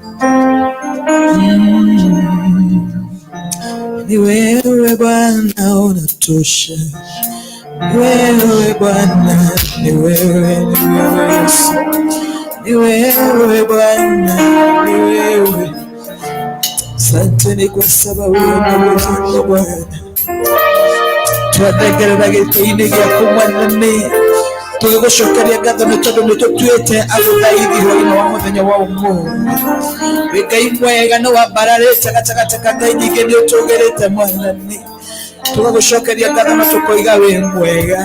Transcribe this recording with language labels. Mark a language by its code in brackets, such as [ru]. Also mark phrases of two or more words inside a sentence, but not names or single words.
[sw] Ni wewe Bwana unatosha. Wewe Bwana, ni wewe, ni wewe Yesu. Ni wewe Bwana, ni wewe. Asante ni kwa sababu unatosha Bwana. [ki] Twathegerera gĩtĩ-inĩ gĩaku Mwathani, tũgĩgũcokeria ngatho nĩ tondũ nĩ tũtuĩte agũthaithia hwaĩ-inĩ wa mũthenya wa ũmũthĩ. Wĩ Ngai mwega, nĩ wambararĩte gatagatĩ ka ngai nyingĩ, nĩ ũtũgĩrĩte Mwathani. Tũgagũcokeria ngatho na tũkoiga wĩ mwega.